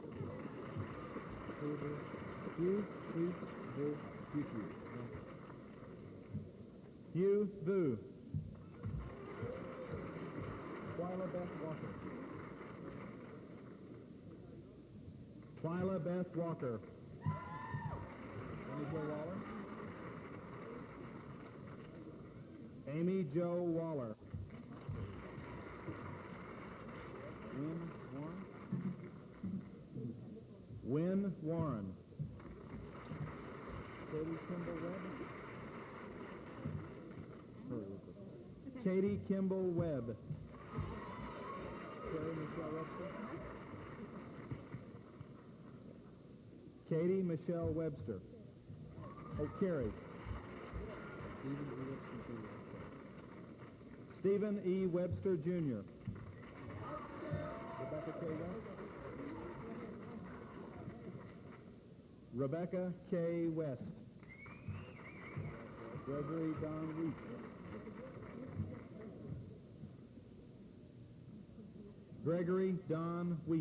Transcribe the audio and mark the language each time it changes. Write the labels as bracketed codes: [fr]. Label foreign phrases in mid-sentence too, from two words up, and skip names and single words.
[en] Hugh Vu. Twyla Beth Walker. Twyla Beth Walker. Amy Jo Waller. Amy Jo Waller. Wynn Warren. Wynn Warren. Katie Kimball Webb. Katie Kimball Webb. Carrie Michelle Webster. Katie Michelle Webster. Oh, Carrie. Stephen E. Webster Jr. Rebecca K. West. Rebecca K. West. Gregory Don Wheat. Gregory Don Wheat.